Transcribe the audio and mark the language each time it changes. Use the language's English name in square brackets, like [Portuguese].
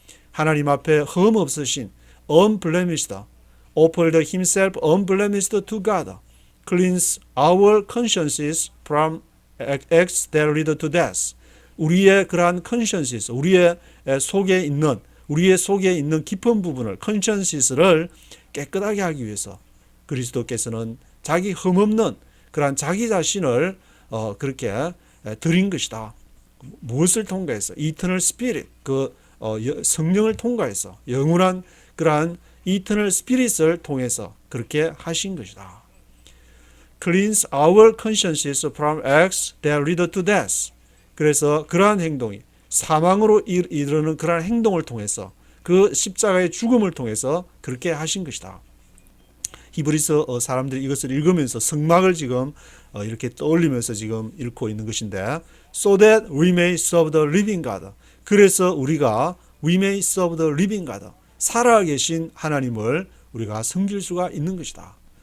[Korean] 하나님 앞에 흠 없으신 unblemished [English] offered himself unblemished to God cleanse our consciences from acts that lead to death [Korean] 우리의 그러한 consciences 우리의 속에 있는 깊은 부분을 conscience를 깨끗하게 하기 위해서 그리스도께서는 자기 흠없는 그러한 자기 자신을 그렇게 드린 것이다. 무엇을 통과해서? [English] Eternal Spirit, [Korean] 성령을 통과해서 영원한 그러한 Eternal Spirit을 통해서 그렇게 하신 것이다. [English] Cleanse our consciences from acts that lead to death. [Korean] 그래서 그러한 행동이 사망으로 이르는 그러한 행동을 통해서 그 십자가의 죽음을 통해서 그렇게 하신 것이다. 히브리서 사람들이 이것을 읽으면서 성막을 지금 이렇게 떠올리면서 지금 읽고 있는 것인데 [English] so that we may serve the living God [Korean] 그래서 우리가 [English] we may serve the living God [Korean] 살아계신 하나님을 우리가 섬길 수가 있는 것이다.